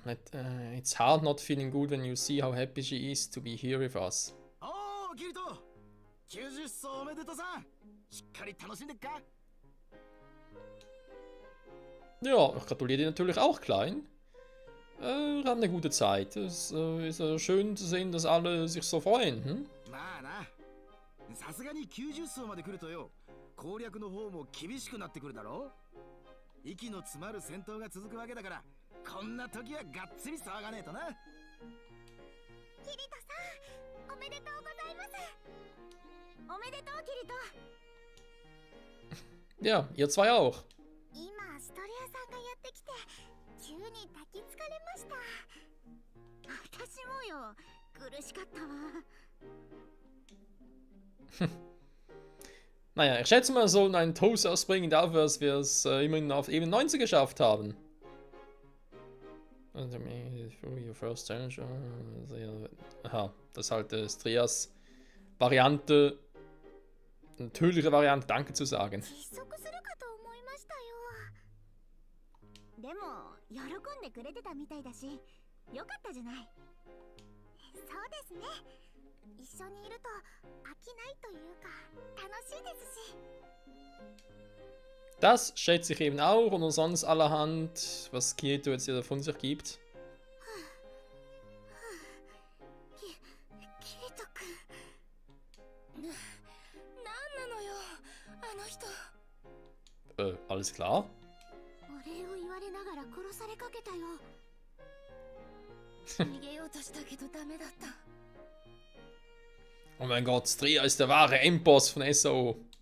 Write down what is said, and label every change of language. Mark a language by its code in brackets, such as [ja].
[en] It's hard not feeling good when you see how happy she is to be here with us. [ja] おー、キリト、90層おめでとうさん。しっかり楽しんでっか。 [de] Ja, ich gratuliere dir natürlich auch, Klein. Wir haben eine gute Zeit. Es ist schön zu sehen, dass alle sich so freuen. Hm? [ja] まあな、さすがに90層まで来るとよ、攻略の方も厳しくなってくるだろ。息の詰まる戦闘が続くわけだから、こんな時はがっつり騒がねえとな。キリトさん、おめでとうございます。おめでとう、キリト。 [de] Ja, ihr zwei auch. [ja] 今ストレアさんがやってきて急に抱きつかれました。私もよ、苦しかったわ。 [de] Naja, ich schätze mal, sollen einen Toast ausbringen dafür, dass wir es immerhin auf Ebene 90 geschafft haben. [en] Your first challenge. [de] Aha, das ist halt Strias Variante, eine tödliche Variante, Danke zu sagen. [ja] 窒息するかと思いましたよ。でも喜んでくれてたみたいだし、よかったじゃない。そうですね。一緒にいると飽きないというか楽しいですし。 [de] Das schätze ich eben auch und sonst allerhand, was Kirito jetzt hier von sich gibt. [ja] キリト君。なんなのよ、あの人。 [de] Alles klar? [ja] お礼を言われながら殺されかけたよ。逃げようとしたけどダメだった。 [de] Oh mein Gott, Stria ist der wahre Endboss von SAO.